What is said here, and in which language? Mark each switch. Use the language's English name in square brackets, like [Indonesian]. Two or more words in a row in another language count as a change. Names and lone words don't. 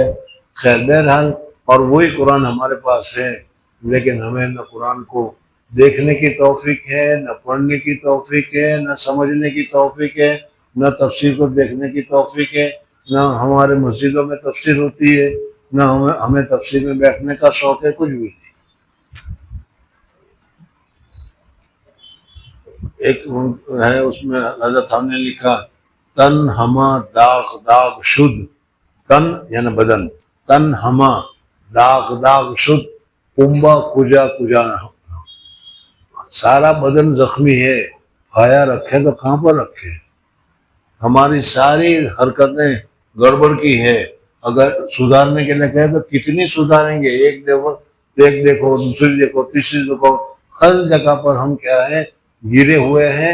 [Urdu] خیر بہرحال، اور وہی قرآن ہمارے پاس ہے، لیکن ہمیں نہ قرآن کو دیکھنے کی توفیق ہے، نہ پڑھنے کی توفیق ہے، نہ سمجھنے کی توفیق ہے، نہ تفسیر کو دیکھنے کی توفیق ہے، نہ ہمارے مسجدوں میں تفسیر ہوتی ہے، نہ ہمیں تفسیر میں بیٹھنے کا شوق ہے، کچھ بھی نہیں۔ ایک ہے اس میں حضرت ہم نے لکھا، [Persian] تن ہما داغ شد، تن [Urdu] یعنی بدن، [Persian] تن ہما داغ شد، کنبا کجا [Urdu] سارا بدن زخمی ہے، کھایا رکھے تو کہاں پر رکھے، ہماری ساری حرکتیں گڑبڑ کی ہے، اگر سدھارنے کے لیے کہیں تو کتنی سدھاریں گے، ایک دیکھو دوسری دیکھو تیسری دیکھو، ہر جگہ پر ہم کیا ہے، گرے ہوئے ہیں۔